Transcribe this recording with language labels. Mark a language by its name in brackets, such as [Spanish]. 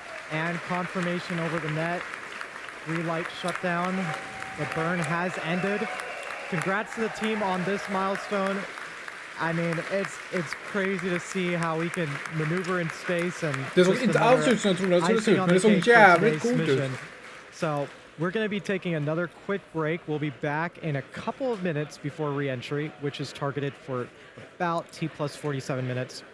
[English] And confirmation over the net. Relight shutdown. The burn has ended. Congrats to the team on this milestone. I mean, it's crazy to see how we can maneuver in space and [Swedish] Det såg inte alls ut som jag trodde det skulle se ut, men det såg jävligt coolt ut. [English] So we're going to be taking another quick break. We'll be back in a couple of minutes before re-entry, which is targeted for about T plus 47 minutes.